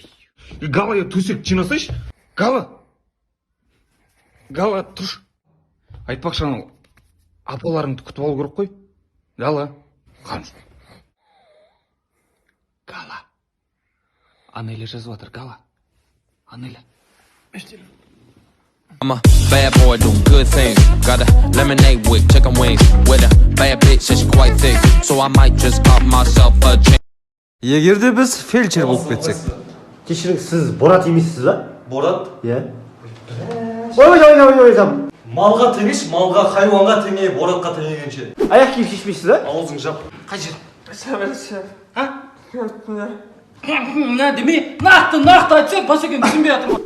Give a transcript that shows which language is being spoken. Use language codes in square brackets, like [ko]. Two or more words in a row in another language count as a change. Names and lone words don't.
[kk] Гала, төсек жинасайшы. Гала. Гала, тұрш. Айтпақшы анау апаларыңды күтіп алу керек қой. Гала. Қамшы. Гала. Анеля жазып жатыр, Гала. Анеля. [en] I'm a bad boy doing good things. Got a lemonade with chicken wings. With a bad bitch and she quite thick. So I might just pop myself a chain. [kk] Егерде біз фельдшер болып кетсек. Кешіріңіз, сіз Борат емессіз ба? Борат? Иә. Ой. Малға теңеш, малға, хайуанға теңе, Боратқа теңегенше. Аяқ киім шешмейсіз ба? Аузың жап. Қай жер? Сәбәлші. Деме, нақты айтсақ, бас екен түсінбей жатыр ғой.